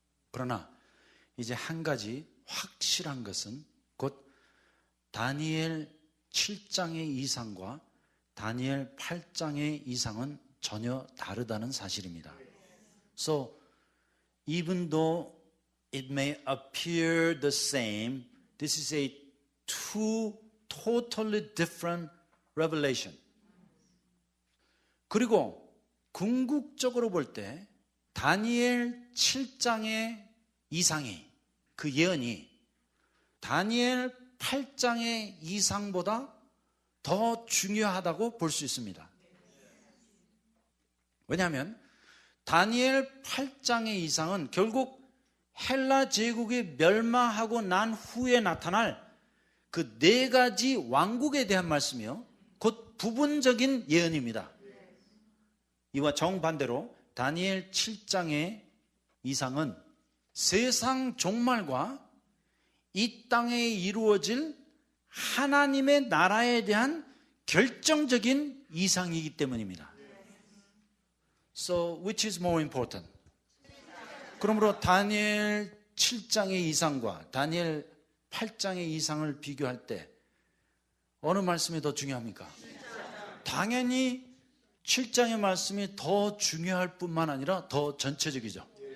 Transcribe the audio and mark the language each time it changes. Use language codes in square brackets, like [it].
[ko] 그러나 이제 한 가지 확실한 것은 곧 다니엘 7장의 이상과 다니엘 8장의 이상은 전혀 다르다는 사실입니다. [en] So even though it may appear the same, this is a two totally different revelation. [ko] 그리고 궁극적으로 볼 때 다니엘 7장의 이상이, 그 예언이 다니엘 8장의 이상보다 더 중요하다고 볼 수 있습니다. 왜냐하면 다니엘 8장의 이상은 결국 헬라 제국이 멸망하고 난 후에 나타날 그 네 가지 왕국에 대한 말씀이요, 곧 부분적인 예언입니다. 이와 정반대로 다니엘 7장의 이상은 세상 종말과 이 땅에 이루어질 하나님의 나라에 대한 결정적인 이상이기 때문입니다. [en] So which is more important? [ko] 그러므로 다니엘 7장의 이상과 다니엘 8장의 이상을 비교할 때 어느 말씀이 더 중요합니까? 당연히 7장의 말씀이 더 중요할 뿐만 아니라 더 전체적이죠.